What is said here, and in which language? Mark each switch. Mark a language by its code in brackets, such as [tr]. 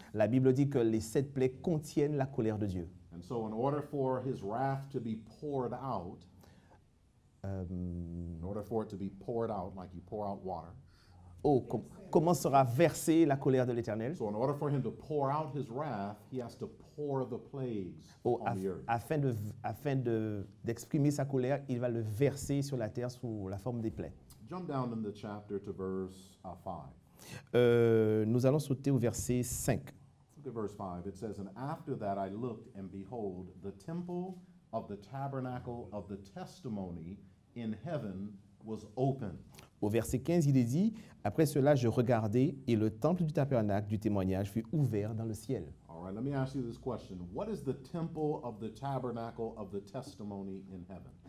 [fr] La Bible dit que les 7 plaies contiennent la colère de Dieu. [en] And so in order for his wrath to be poured out, in order for it to be poured out like you pour out water, [fr] Comment sera versée la colère de l'Éternel? [en] so in order for him to pour out his wrath, he has to pour the plagues on the earth. [fr] Afin d'exprimer sa colère, il va le verser sur la terre sous la forme des plaies. [en] Jump down in the chapter to verse 5. [fr] Nous allons sauter au verset 5. [en] Look at verse 5. It says, and after that I looked, and behold, the temple of the tabernacle of the testimony in heaven was open. [fr] Au verset 15, il est dit, après cela, je regardai, et le temple du tabernacle du témoignage fut ouvert dans le ciel. [en] All right, let me ask you this question. What is the temple of the tabernacle of the testimony in heaven?